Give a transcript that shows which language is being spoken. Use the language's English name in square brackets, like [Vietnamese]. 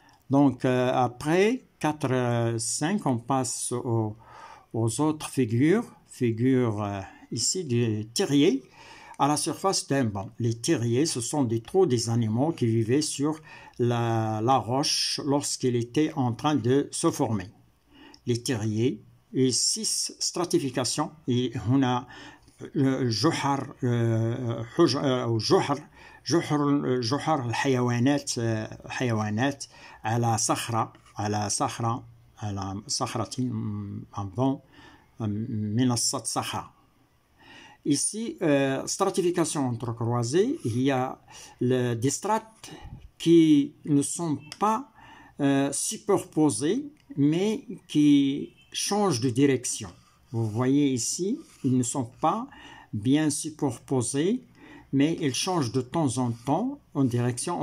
[French] Donc après 4-5, on passe aux autres figures ici des terriers à la surface d'un banc. Les terriers, ce sont des trous des animaux qui vivaient sur la roche lorsqu'il était en train de se former. Les terriers, et 6 stratifications. Et on a [Arabic] جحر الحيوانات على صخرة [French] un banc [Arabic] منصة صخرة. [French] Ici, stratification entrecroisée, il y a des strates qui ne sont pas superposées, mais qui changent de direction. Vous voyez ici, ils ne sont pas bien superposés, mais ils changent de temps en temps en direction.